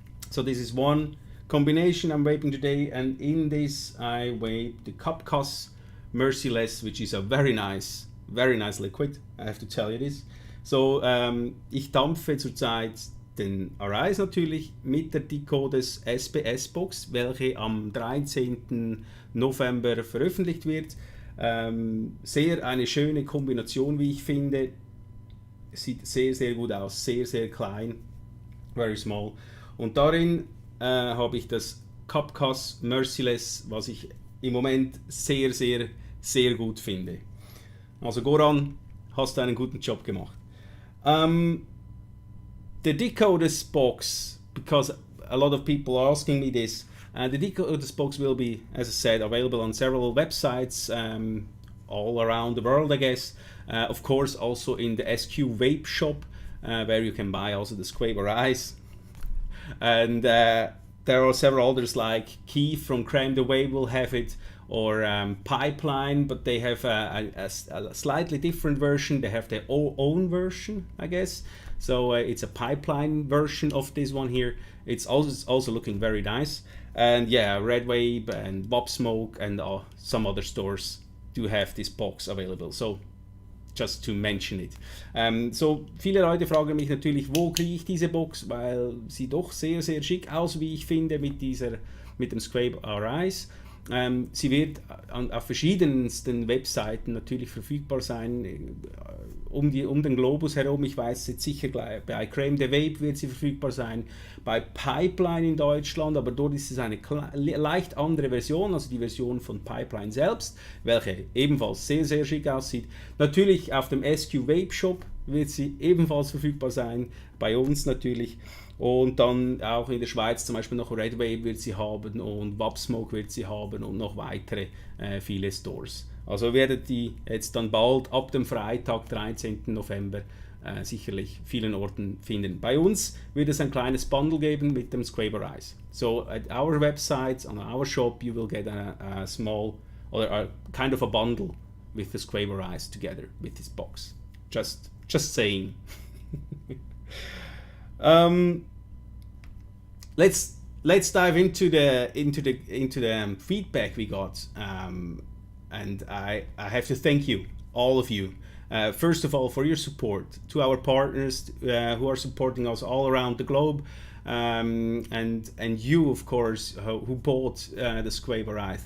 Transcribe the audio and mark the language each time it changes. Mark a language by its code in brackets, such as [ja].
[en] So this is one combination I'm vaping today, and in this I vape the Kapkas Merciless, which is a very nice liquid, I have to tell you this. [de] So ich dampfe zurzeit den Arise natürlich mit der Decodes SPS Box, welche am 13. November veröffentlicht wird. Sehr eine schöne Kombination, wie ich finde. Sieht sehr, sehr gut aus, sehr, sehr klein, [en] very small. [de] Und darin habe ich das Cupcas Merciless, was ich im Moment sehr, sehr, sehr gut finde. Also Goran, hast du einen guten Job gemacht. [en] The decoders box, because a lot of people are asking me this, the decoders box will be, as I said, available on several websites all around the world, I guess. Of course, also in the SQuape shop, where you can buy also the SQuape A. And there are several others like Keith from Crème de Wave will have it, or Pipeline, but they have a slightly different version. They have their own version, I guess. So it's a Pipeline version of this one here. It's also looking very nice. And yeah, Red Wave and Bob Smoke and some other stores do have this box available. So just to mention it. [de] So viele Leute fragen mich natürlich, wo kriege ich diese Box, weil sie doch sehr, sehr schick aus, wie ich finde, mit dem SQuape A. Sie wird auf verschiedensten Webseiten natürlich verfügbar sein, um den Globus herum. Ich weiß jetzt sicher, bei Crème de Vape wird sie verfügbar sein, bei Pipeline in Deutschland, aber dort ist es eine leicht andere Version, also die Version von Pipeline selbst, welche ebenfalls sehr, sehr schick aussieht. Natürlich auf dem SQuape Shop wird sie ebenfalls verfügbar sein, bei uns natürlich. Und dann auch in der Schweiz zum Beispiel noch Red Wave wird sie haben und Bob Smoke wird sie haben und noch weitere viele Stores. Also werdet die jetzt dann bald ab dem Freitag, 13. November, sicherlich vielen Orten finden. Bei uns wird es ein kleines Bundle geben mit dem SQuape A. [en] So at our website, on our shop, you will get a small, or a kind of a bundle with the SQuape A together with this box. Just saying. Let's dive into the feedback we got, and I have to thank you, all of you, first of all for your support, to our partners who are supporting us all around the globe, and you of course who bought the SQuape A.